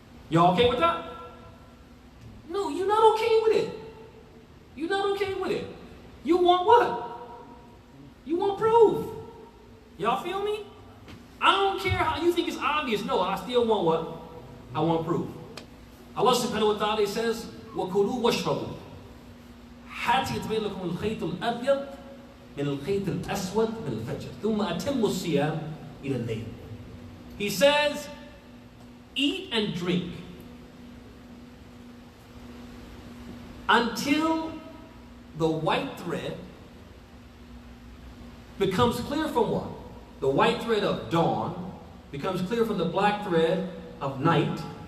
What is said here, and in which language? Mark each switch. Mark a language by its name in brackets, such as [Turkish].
[English] Y'all okay with that? No, you're not okay with it. You're not okay with it. You want what? You want proof. Y'all feel me? I don't care how you think it's obvious. No, I still want what? I want proof. Allah subhanahu wa ta'ala says, [Arabic] وَكُلُوا وَاشْرَبُوا حَتَّى يَتَبَيَّنَ لَكُمُ الْخَيْطُ الْأَبْيَضُ مِنَ الْخَيْطِ الْأَسْوَدِ مِنَ الْفَجْرِ ثُمَّ أَتِمُّوا الصِّيَامَ إِلَى اللَّيْلِ. [English] He says, eat and drink until the white thread becomes clear from what? The white thread of dawn becomes clear from the black thread of night.